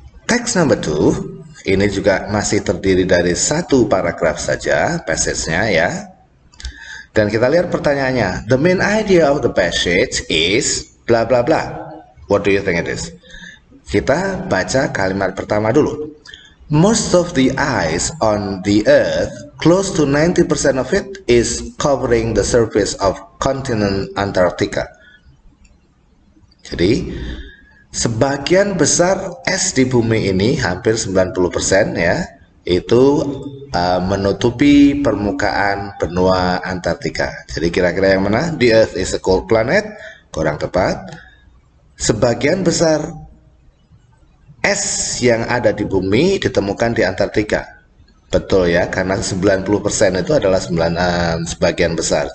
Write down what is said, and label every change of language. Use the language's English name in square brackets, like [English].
[Indonesian] Text number 2 ini juga masih terdiri dari satu paragraf saja passage-nya ya. Dan kita lihat pertanyaannya. [English] The main idea of the passage is blah blah blah. What do you think it is? [Indonesian] Kita baca kalimat pertama dulu. [English] Most of the ice on the earth, close to 90% of it, is covering the surface of continent Antarctica. [Indonesian] Jadi, sebagian besar es di bumi ini, hampir 90% ya, itu menutupi permukaan benua Antartika. Jadi kira-kira yang mana? [English] The Earth is a cold planet. [Indonesian] Kurang tepat. Sebagian besar es yang ada di bumi ditemukan di Antartika. Betul ya, karena 90% itu adalah sebagian besar.